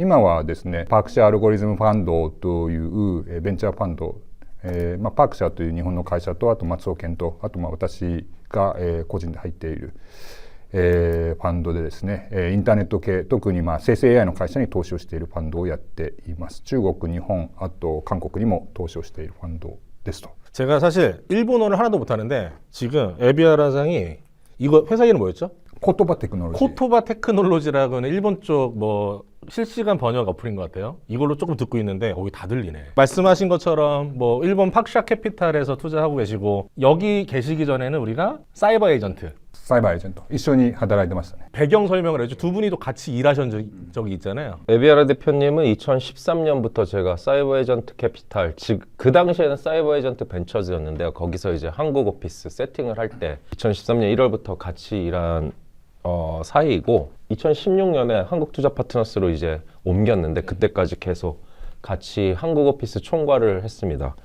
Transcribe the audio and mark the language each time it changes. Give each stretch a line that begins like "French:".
Japanese: 今はですね、パークシャーアルゴリズムファンドというベンチャーファンド、パークシャーという日本の会社と、あと松尾健と、あと私が個人で入っているファンドでですね、インターネット系、特に生成 AI の会社に投資をしているファンドをやっています。中国、日本、あと韓国にも投資をしているファンドですと。
Korean: 제가 사실 일본어를 하나도 못하는데 지금 에비아라장이 이거 회사 이름 뭐였죠? 코토바 테크놀로지. 코토바 테크놀로지라고 하는 일본 쪽 뭐 실시간 번역 어플인 것 같아요. 이걸로 조금 듣고 있는데 거기 다 들리네. 말씀하신 것처럼 뭐 일본 팍샤 캐피탈에서 투자하고 계시고 여기 계시기 전에는 우리가 사이버 에이전트
Japanese: サイバーエージェント一緒に働いてましたね。
Korean: 배경 설명을 해줘. 두 분이 또 같이 일하신 적이 있잖아요. 에비아라 대표님은 2013년부터 제가 사이버 에이전트 캐피탈, 즉 그 당시에는 사이버 에이전트 벤처즈였는데요. 거기서 이제 한국 오피스 세팅을 할 때 2013년 1월부터 같이 일한 사이이고 2016년에 한국 투자 파트너스로 이제 옮겼는데 그때까지 계속 같이 한국 오피스 총괄을 했습니다.